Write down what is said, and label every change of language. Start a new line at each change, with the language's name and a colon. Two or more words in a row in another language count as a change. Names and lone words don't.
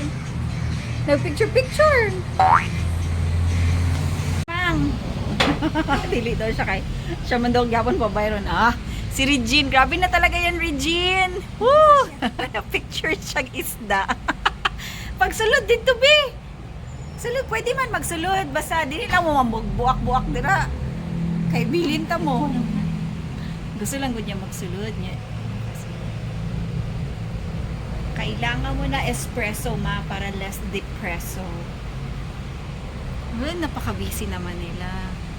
Cebuano: Nag-picture-picture. Pang! Dili daw siya kay. Siya man daw gyapon pa bayron. Ah, si Regine.
Filipino: Grabe na talaga yan, Regine.
Cebuano: Woo! Picture siyang isda. Pagsulod dito, be. Sulod, pwede man magsulod. Basta, dili lang mo mambuak-buak dira. Kay bilin ta mo. Gusto lang ko niya magsulod niya. Kailangan mo na espresso, ma, para
English: less depresso.
Filipino: Well, napaka-busy naman nila.